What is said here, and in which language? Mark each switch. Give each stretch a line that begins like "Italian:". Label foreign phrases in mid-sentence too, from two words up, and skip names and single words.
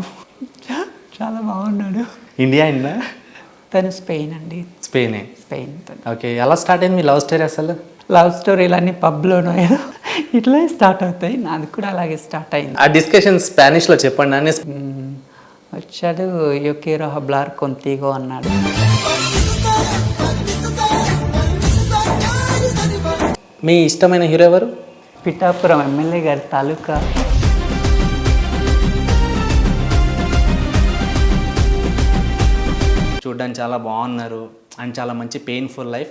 Telugu: చాలా బాగున్నాడు. ఇండియా అయినా? తను స్పెయిన్ అండి. స్పెయినే. స్పెయిన్ తను. ఓకే, ఎలా స్టార్ట్ అయింది మీ
English: love story
Telugu: అసలు? లవ్ స్టోరీలన్నీ పబ్లోనో ఏదో ఇట్లా స్టార్ట్ అవుతాయి, నాది కూడా అలాగే స్టార్ట్ అయింది. ఆ డిస్కషన్ స్పానిష్లో చెప్పండి అని. వచ్చాడు,
Spanish: yo quiero hablar contigo
Telugu: అన్నాడు. మీ ఇష్టమైన హీరో ఎవరు? పిఠాపురం ఎమ్మెల్యే గారి తాలూకా. చూడడానికి చాలా బాగున్నారు అండ్ చాలా మంచి
English: painful life.